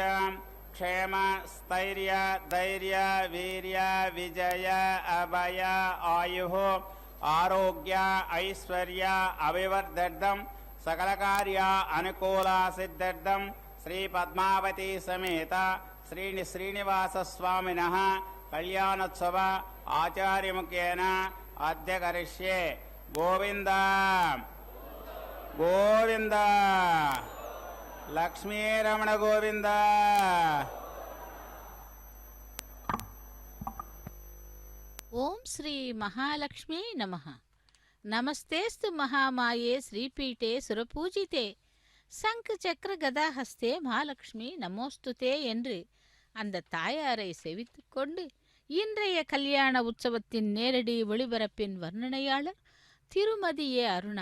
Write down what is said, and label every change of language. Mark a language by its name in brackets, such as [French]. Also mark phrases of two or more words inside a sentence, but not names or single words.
[Sanskrit] క్షేమ స్థైర్య ధైర్య వీర్య విజయ అభయ ఆయు ఆరోగ్య ఐశ్వర్య అభివర్ధర్థం సకల కార్య అనుకూల సిద్ధార్థం శ్రీ పద్మావతి సమేత శ్రీనివాస స్వామినః కళ్యాణోత్సవ ఆచార్యముఖేన అద్య కరిష్యే. గోవింద గోవింద లక్ష్మీరమణ గోవింద. ఓం శ్రీ మహాలక్ష్మీ నమః. नमस्तेऽस्तु महामाये श्रीपीठे सुरपूजिते शङ्ख चक्र गदाहस्ते महालक्ष्मि नमोऽस्तुते [Tamil] என்று அந்த தாயாரை செவித்து கொண்டு இன்றைய கல்யாண உற்சவத்தின் நேரடி ஒளிபரப்பின் வர்ணனையாளர் திருமதி ஏ அருணா.